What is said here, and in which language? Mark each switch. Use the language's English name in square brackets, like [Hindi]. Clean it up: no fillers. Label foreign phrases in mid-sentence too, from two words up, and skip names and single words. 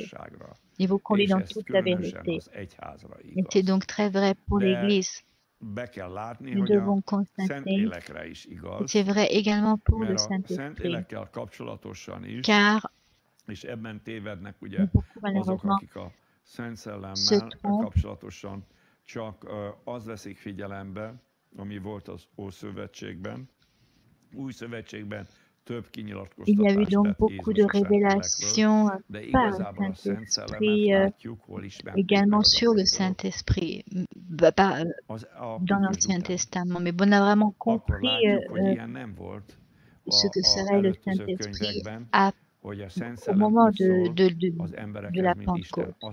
[French] Il vous conduit dans toute la vérité. Et c'est donc très vrai pour l'Église. Nous devons constater que c'est vrai également pour le Saint-Esprit. Car beaucoup malheureusement se trompent. [Hungarian] Csak az veszik figyelembe, ami volt az Ószövetségben. Új Szövetségben több kinyilatkoztatást [French] Il y a eu donc beaucoup de révélations par le Saint-Esprit, également sur le Saint-Esprit, dans l'Ancien Testament. Mais on a vraiment compris ce que serait le Saint-Esprit au moment de la Pentecôte.